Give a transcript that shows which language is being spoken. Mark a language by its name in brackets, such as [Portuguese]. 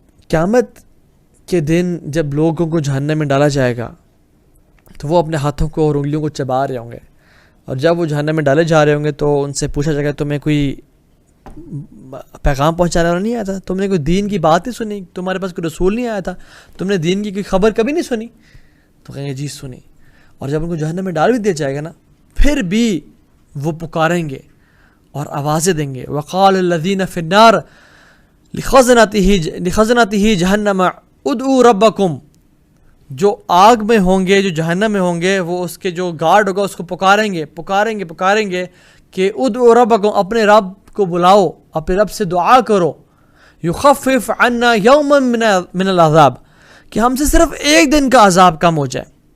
[Urdu] قیامت کے دن جب لوگوں کو جہنم میں ڈالا جائے گا تو وہ اپنے ہاتھوں کو اور انگلیوں کو چبا رہے ہوں گے, اور جب وہ جہنم میں ڈالے جا رہے ہوں گے تو ان سے پوچھا جائے گا تمہیں کوئی پیغام پہنچانے والا نہیں آیا تھا, تم نے کوئی دین کی بات نہیں سنی, تمہارے پاس کوئی رسول نہیں آیا تھا, تم نے دین کی کوئی خبر کبھی نہیں سنی؟ تو کہیں گے جی سنی. اور جب ان کو جہنم میں ڈال بھی دیا جائے گا نا, پھر بھی وہ پکاریں گے اور آوازیں دیں گے. [Arabic] وقال الذین فی النار لخزنته جہنم ادعوا ربکم. [Urdu] جو آگ میں ہوں گے, جو جہنم میں ہوں گے, وہ اس کے جو گارڈ ہوگا اس کو پکاریں گے کہ [Arabic] ادعوا ربکم, [Urdu] اپنے رب کو بلاؤ, اپنے رب سے دعا کرو. [Arabic] یخفف عنا یوما من العذاب, [Urdu] کہ ہم سے صرف ایک دن کا عذاب کم ہو جائے.